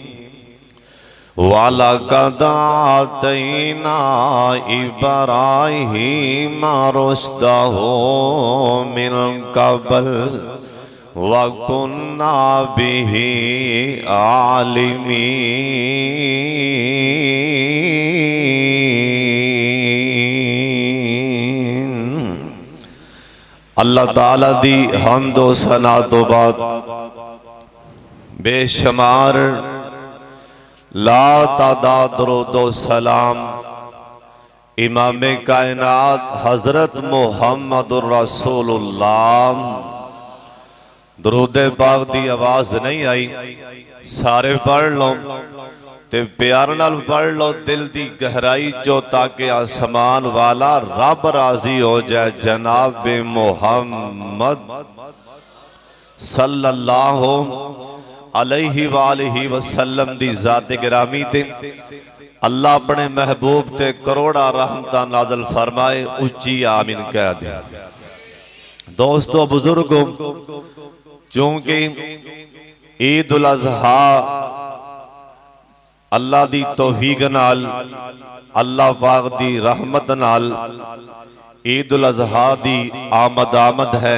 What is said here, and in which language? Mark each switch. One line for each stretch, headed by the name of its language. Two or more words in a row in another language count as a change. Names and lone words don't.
Arabic: ولقد آتينا إبراهيم رشده من قبل وكنا به عالمين.
Punjabi: اللہ تعالیٰ دی حمد و ثنا توں بعد بے شمار لا تعداد درود و سلام امام کائنات حضرت محمد رسول اللہ. درود پاک دی آواز نہیں آئی، سارے پڑھ لو تے پیار نال پڑھ لو دل دی گہرائی چوں، تاکہ اسمان والا رب راضی ہو جائے. جناب محمد
Arabic: صلى الله عليه وآله وسلم
Punjabi: دی ذات گرامی تے اللہ اپنے محبوب تے کروڑاں رحمتاں نازل فرمائے. اچی آمین کہہ دے. دوستو بزرگو، چونکہ عید الاضحیٰ اللہ دی توفیق نال، اللہ پاک دی رحمت نال عید الاضحیٰ دی آمد اے.